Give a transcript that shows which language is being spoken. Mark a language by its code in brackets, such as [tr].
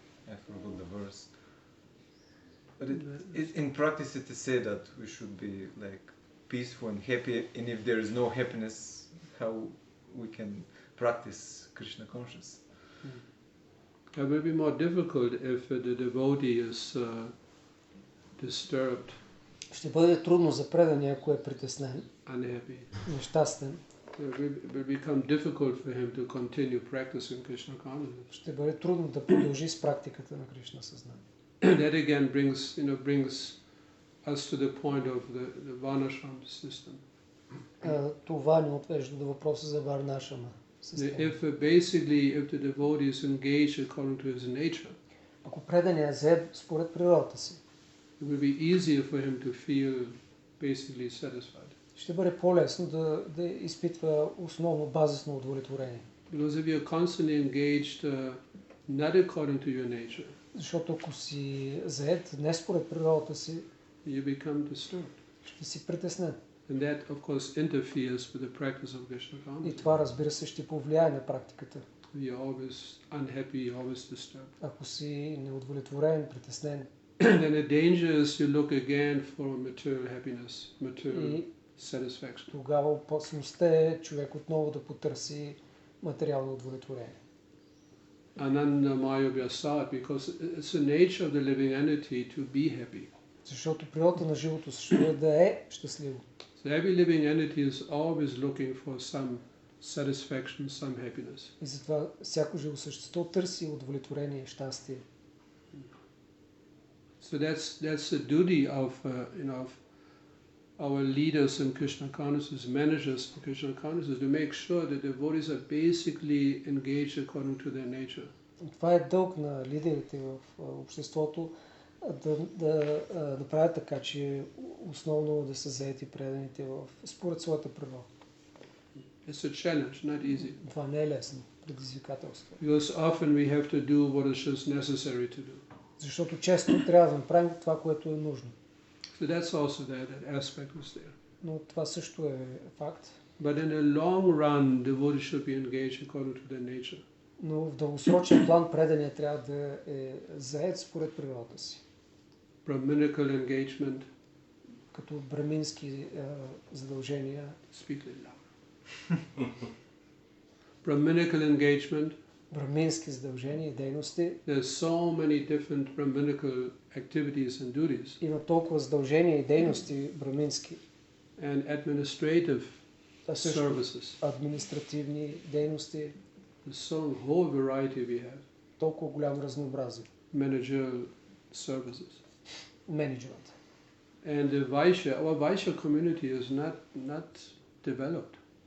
[en] I forgot the verse. But in practice it is said that we should be like peaceful and happy, and if there is no happiness, how we can practice Krishna conscious? It will be more difficult if the devotee is disturbed, [bg] Ще бъде трудно за предания, ако е притеснен, [en] unhappy. [bg] нещастен. [en] It will become difficult for him to continue practicing Krishna consciousness. [bg] Ще бъде трудно да продължи с практиката на Кришна съзнание. [en] that again brings us to the point of the Varnashram system. [bg] Това ни отвежда до въпроса за Варнашрама система. [en] If the devotee is engaged according to his nature, [bg] Ако преданият е зает според природата си, [en] it will be easier for him to feel basically satisfied. [bg] ще бъде по-лесно да изпитва основно базисно удовлетворение. [en] Because if you're constantly engaged not according to your nature, [bg] Защото ако си зает не според природата си, [en] you become disturbed. [bg] ще си притеснен. [en] And that, of course, interferes with the practice of Krishna [bg] И [en] consciousness. [bg] това, разбира се, ще повлияе на практиката. [en] You're always unhappy, you're always disturbed. [bg] Ако си неудовлетворен, притеснен, [en] Then the danger is you look again for material happiness, material [bg] и [en] satisfaction. [bg] тогава опасността е човек отново да потърси материално удовлетворение. [en] Ananda Maya Vyasat, because it's the nature of the living entity to be happy. [bg] Защото природата на живото същество е да е щастливо. [en] So every living entity is always looking for some satisfaction, some happiness. [bg] И затова всяко живо същество търси удовлетворение и щастие. [en] So that's the duty of of our leaders in Krishna consciousness, managers in Krishna consciousness, to make sure that the devotees are basically engaged according to their nature. [bg] И това е дълг на лидерите в обществото да правят така, че основно да са заети преданите според своята природа. [en] It's a challenge, not easy. [bg] Това не е лесно предизвикателство. [en] Because often we have to do what is just necessary to do. [bg] Защото често трябва да направим това, което е нужно. [en] So that's also there, that aspect was there. [bg] Но това също е факт. [en] But in the long run, devotees should be engaged according to their nature. [bg] Но в дългосрочен план преданият трябва да е заед според природата си. [en] Brahminical engagement. [bg] Като брамински задължения. [en] Speak a little louder. Brahminical engagement. [bg] Брамински задължения и дейности. [en] There's so many different Brahminical activities and duties. [bg] Има толкова задължения и дейности брамински. [en] And administrative services. [bg] Административни дейности. [en] There's so whole variety we have. [bg] Толкова голямо разнообразие. [en] Managerial services. [bg] Менеджмент. [en] And our Vaishya community is not developed.